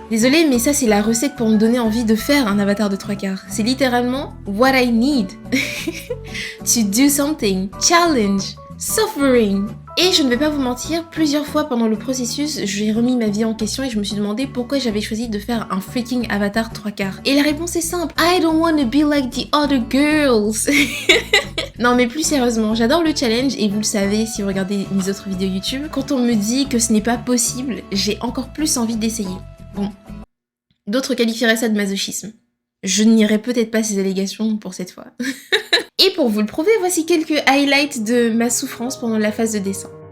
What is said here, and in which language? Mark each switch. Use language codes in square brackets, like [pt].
[fr] Désolé, mais ça c'est la recette pour me donner envie de faire un avatar de 3/4. C'est littéralement [en] what I need to do something, challenge, suffering. [fr] Et je ne vais pas vous mentir, plusieurs fois pendant le processus, j'ai remis ma vie en question et je me suis demandé pourquoi j'avais choisi de faire un freaking avatar 3/4. Et la réponse est simple, [en] I don't want to be like the other girls. [fr] Non mais plus sérieusement, j'adore le challenge et vous le savez si vous regardez mes autres vidéos YouTube, quand on me dit que ce n'est pas possible, j'ai encore plus envie d'essayer. Bon, d'autres qualifieraient ça de masochisme. Je nierai peut-être pas ces allégations pour cette fois. Et pour vous le prouver, voici quelques highlights de ma souffrance pendant la phase de dessin.